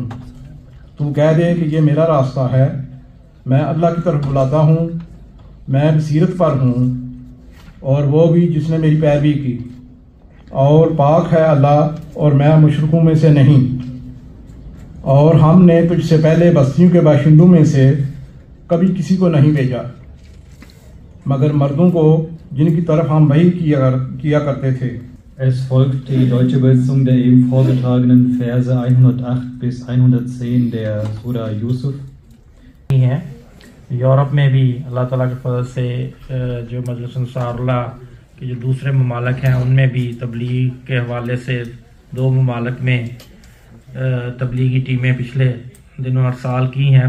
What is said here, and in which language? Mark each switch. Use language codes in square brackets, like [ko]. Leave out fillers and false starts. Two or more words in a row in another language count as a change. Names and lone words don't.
[ur] تو کہہ دے کہ یہ میرا راستہ ہے، میں اللہ کی طرف بلاتا ہوں، میں بصیرت پر ہوں، اور وہ بھی جس نے میری پیروی کی، اور پاک ہے اللہ اور میں مشرکوں میں سے نہیں. اور ہم نے تجھ سے پہلے بستیوں کے باشندوں میں سے کبھی کسی کو نہیں بھیجا مگر مردوں کو جن کی طرف ہم وحی کیا کرتے تھے. [de] Es folgt die deutsche Übersetzung der eben vorgetragenen Verse 108 bis 110 der Surah Yusuf. [ur] ہے یورپ میں بھی اللہ تعالیٰ کے فضل سے جو مجلس انصار اللہ کے جو دوسرے ممالک ہیں ان میں بھی تبلیغ کے حوالے سے 2 ممالک میں تبلیغی ٹیمیں پچھلے دنوں ارسال کی ہیں.